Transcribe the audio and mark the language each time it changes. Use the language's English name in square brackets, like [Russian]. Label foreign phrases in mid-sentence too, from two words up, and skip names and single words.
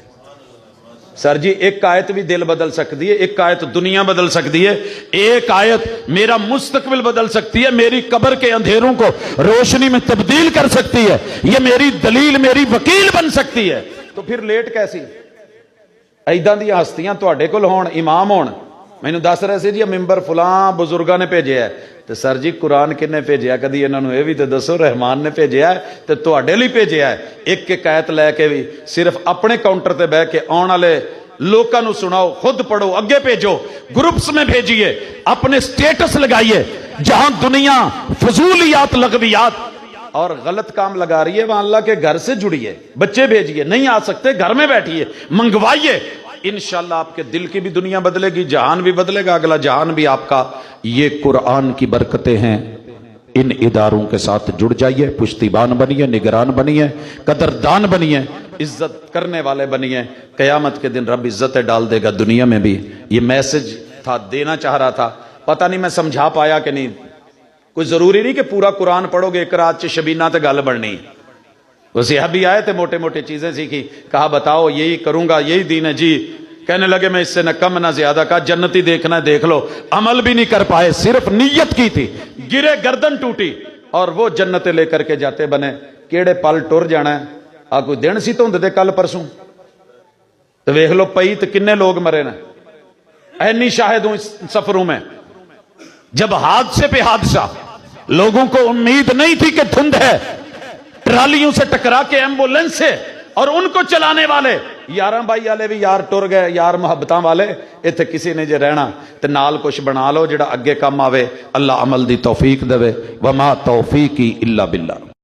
[Urdu] سر جی ایک آیت بھی دل بدل سکتی ہے، ایک آیت دنیا بدل سکتی ہے، ایک آیت میرا مستقبل بدل سکتی ہے، میری قبر کے اندھیروں کو روشنی میں تبدیل کر سکتی ہے، یہ میری دلیل، میری وکیل بن سکتی ہے، تو پھر لیٹ کیسی؟ [Punjabi] ایداں دی ہستیاں تواڈے کول ہون، امام ہون، مینوں دس رہے سی جی ممبر فلاں بزرگاں نے بھیجیا ہے، تے سر جی قرآن کنے بھیجیا، کدی انہاں نوں اے وی تے دسو، رحمان نے بھیجیا ہے تے تواڈے لئی بھیجیا ہے۔ ایک ایک آیت لے کے بھی صرف اپنے کاؤنٹر تے بیٹھ کے آن والے لوکاں نوں سناؤ، [Urdu] خود پڑھو، اگے بھیجو، گروپس میں بھیجیے، اپنے سٹیٹس لگائیے، جہاں دنیا فضولیات، لغویات اور غلط کام لگا رہی ہے وہاں اللہ کے گھر سے جڑیے، بچے بھیجیے، نہیں آ سکتے گھر میں بیٹھیے، منگوائیے، انشاءاللہ آپ کے دل کی بھی دنیا بدلے گی، جہان بھی بدلے گا، اگلا جہان بھی آپ کا۔ یہ قرآن کی برکتیں ہیں، ان اداروں کے ساتھ جڑ جائیے، پشتیبان بنیے، نگران بنیے، قدردان بنیے، عزت کرنے والے بنیے، قیامت کے دن رب عزتیں ڈال دے گا دنیا میں بھی۔ یہ میسج تھا، دینا چاہ رہا تھا، پتہ نہیں میں سمجھا پایا کہ نہیں۔ کوئی ضروری نہیں کہ پورا قرآن پڑھو گے ایک [Punjabi] رات چ شبینہ تے گل بننی، [Urdu] وسیع بھی آئے تھے، موٹے موٹے چیزیں سیکھی، کہا بتاؤ یہی کروں گا، یہی دین ہے جی، کہنے لگے میں اس سے نہ کم نہ زیادہ، کہا جنتی دیکھنا ہے دیکھ لو، عمل بھی نہیں کر پائے، صرف نیت کی تھی، گرے گردن ٹوٹی، اور وہ جنتیں لے کر کے جاتے بنے۔ [Punjabi] کیڑے پل ٹر جانا ہے، آ کوئی دن سی دھند دے کل پرسوں، تو ویکھ لو پئی تو کنے لوگ مرے نا، اینی شاہد ہوں اس سفروں میں، [Urdu] جب حادثے پہ حادثہ، لوگوں کو امید نہیں تھی کہ دھند ہے، ٹرالیوں سے ٹکرا کے ایمبولینس سے، اور ان کو چلانے والے [Punjabi] یاراں بائی والے بھی یار ٹر گئے، یار محبتاں والے، ایتھے کسی نے جے رہنا تے نال کچھ بنا لو جڑا اگے کم آوے، اللہ عمل دی توفیق دے، [Arabic] وما توفیقی الا باللہ۔